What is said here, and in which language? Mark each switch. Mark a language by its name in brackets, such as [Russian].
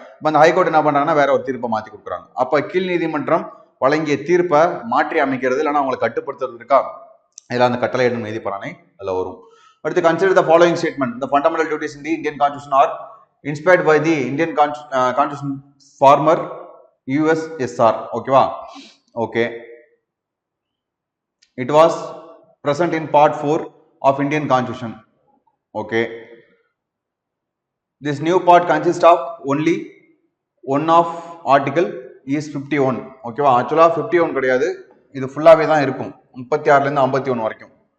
[Tamil] இப்போ அந்த ஹைகோர்ட் என்ன பண்றாங்கன்னா வேற ஒரு தீர்ப்பை மாற்றி கொடுக்குறாங்க. அப்போ கீழ் நீதிமன்றம் வழங்கிய தீர்ப்பை மாற்றி அமைக்கிறது, இல்லைன்னா அவங்களை கட்டுப்படுத்துறது இருக்கா, இதில் அந்த கட்டளை என்னும் நீதி பேராணை அதில் வரும். [English] அடுத்து consider the following statement. The fundamental duties in the Indian constitution are inspired by the Indian constitution former USSR. [Tamil] ஓகேவா? [English] Okay, it was present in part 4 of Indian Constitution. Okay, this new part consists of only one of article is 51. [Tamil] ஓகேவா? ஆக்சுவலா 51 கிடையாது, இது ஃபுல்லாவே தான் இருக்கும், 36ல இருந்து 51 வரைக்கும்.